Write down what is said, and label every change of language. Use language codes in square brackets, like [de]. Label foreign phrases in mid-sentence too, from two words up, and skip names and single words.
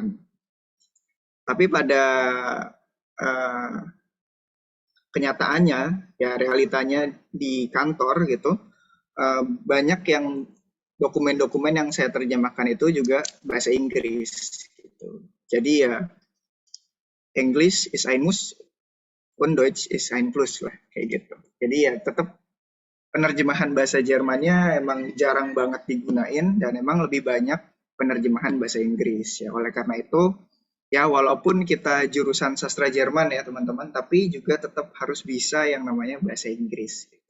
[id] Tapi pada kenyataannya, ya realitanya di kantor gitu, banyak yang dokumen-dokumen yang saya terjemahkan itu juga bahasa Inggris. Gitu. Jadi ya [en] English is [de] ein Muss und Deutsch ist ein Plus [id] lah kayak gitu. Jadi ya tetap penerjemahan bahasa Jermannya emang jarang banget digunain dan emang lebih banyak penerjemahan bahasa Inggris ya. Oleh karena itu, ya walaupun kita jurusan sastra Jerman ya teman-teman, tapi juga tetap harus bisa yang namanya bahasa Inggris.